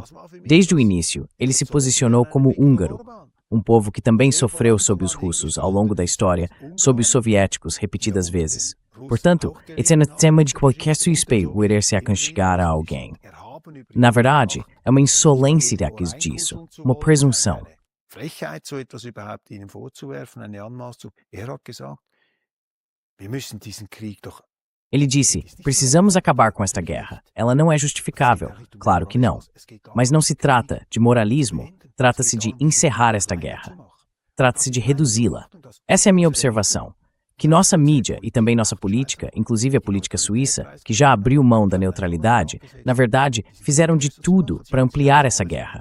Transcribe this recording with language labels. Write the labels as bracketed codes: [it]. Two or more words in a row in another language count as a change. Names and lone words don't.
[pt] Desde o início, ele se posicionou como húngaro, um povo que também sofreu sob os russos ao longo da história, sob os soviéticos repetidas vezes. Portanto, esse é um tema de qualquer suspeito poder se aconchegar a alguém. Na verdade, é uma insolência disso, uma presunção. [de] Frechheit, so etwas überhaupt ihnen vorzuwerfen, eine Anmaßung. Hat gesagt, wir müssen diesen Krieg doch. [pt] Ele disse, precisamos acabar com esta guerra. Ela não é justificável. Claro que não. Mas não se trata de moralismo. Trata-se de encerrar esta guerra. Trata-se de reduzi-la. Essa é a minha observação. Que nossa mídia e também nossa política, inclusive a política suíça, que já abriu mão da neutralidade, na verdade, fizeram de tudo para ampliar essa guerra.